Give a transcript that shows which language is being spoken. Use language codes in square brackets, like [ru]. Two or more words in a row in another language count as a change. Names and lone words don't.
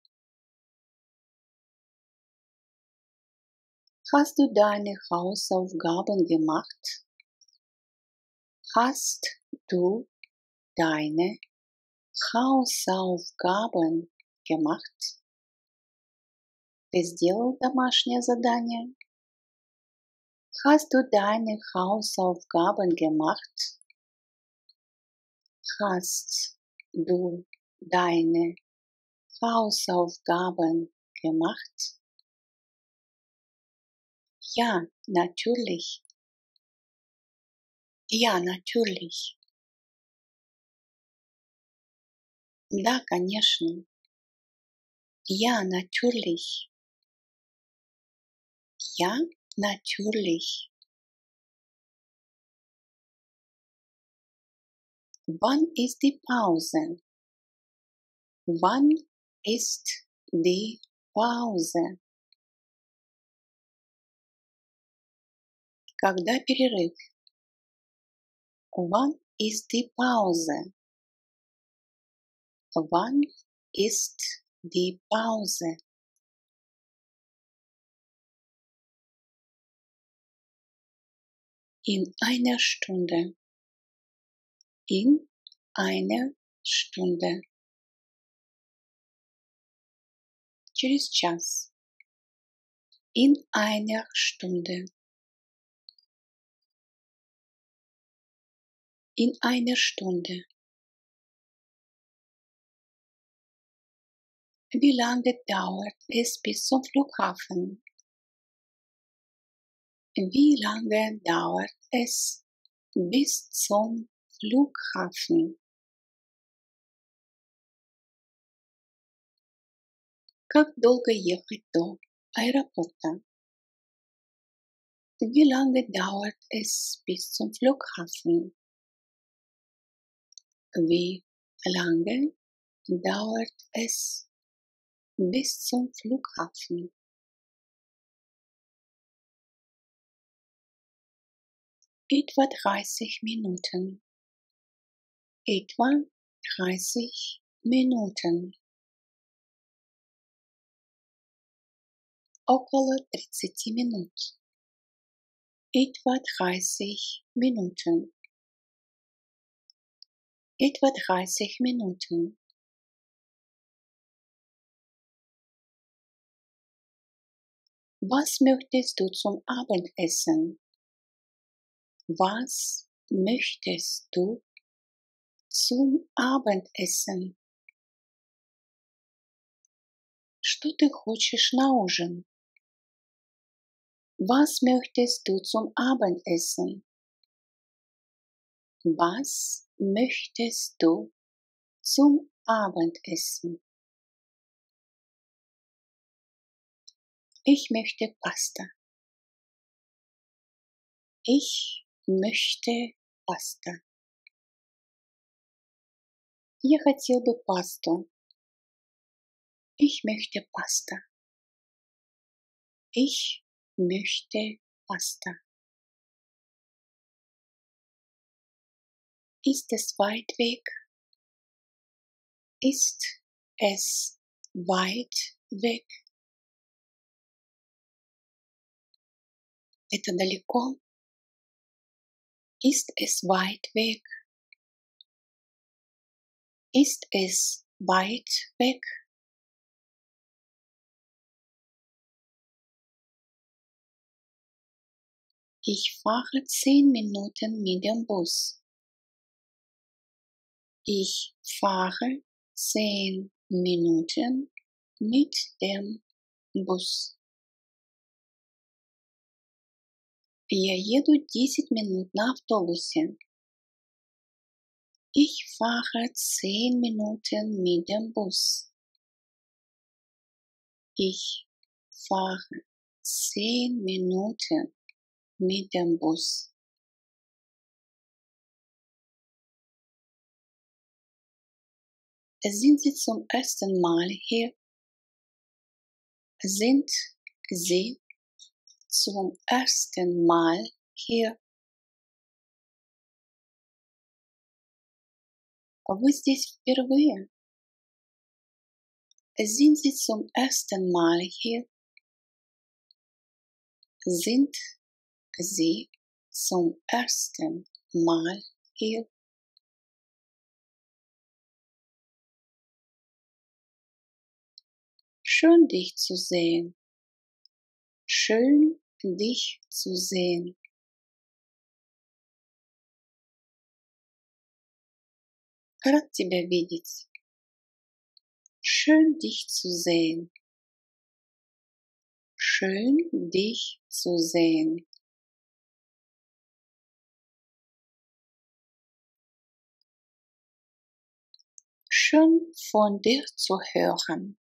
[de] Hast du deine Hausaufgaben gemacht? Hast du deine Hausaufgaben gemacht? [ru] Ты сделал домашнее задание? [de] Hast du deine Hausaufgaben gemacht? Hast du deine Hausaufgaben gemacht? Ja, natürlich. Ja, natürlich. [ru] Да, конечно. [de] Ja, natürlich. Ja, natürlich. Wann ist die Pause? Wann ist die Pause? [ru] Когда перерыв? [de] Wann ist die Pause? Wann ist die Pause? In einer Stunde. In einer Stunde. [ru] Через час. [de] In einer Stunde. In einer Stunde. Wie lange dauert es bis zum Flughafen? Wie lange dauert es bis zum Flughafen? [ru] Как долго ехать до аэропорта? [de] Wie lange dauert es bis zum Flughafen? Wie lange dauert es bis zum Flughafen? Etwa 30 Minuten. Etwa 30 Minuten. [ru] Около 30 минут. [de] Etwa 30 Minuten. Etwa 30 Minuten. Was möchtest du zum Abendessen? Was möchtest du zum Abendessen? [ru] Что ты хочешь на ужин? [de] Was möchtest du zum Abendessen? Was möchtest du zum Abendessen? Ich möchte Pasta. Ich möchte Pasta. [ru] Я хотел бы пасту. [de] Ich möchte Pasta. Ich möchte Pasta. Ist es weit weg? Ist es weit weg? [ru] Это далеко? [de] Ist es weit weg? Ist es weit weg? Ich fahre 10 Minuten mit dem Bus. Ich fahre 10 Minuten mit dem Bus. [ru] Я еду 10 минут на автобусе. [de] Ich fahre 10 Minuten mit dem Bus. Ich fahre 10 Minuten mit dem Bus. Sind Sie zum ersten Mal hier? Sind Sie zum ersten Mal hier? [ru] Вы здесь впервые? [de] Sind Sie zum ersten Mal hier? Sind Sie zum ersten Mal hier? Schön dich zu sehen. Schön dich zu sehen. [ru] Рад тебя видеть. [de] Schön dich zu sehen. Schön dich zu sehen. Schön von dir zu hören.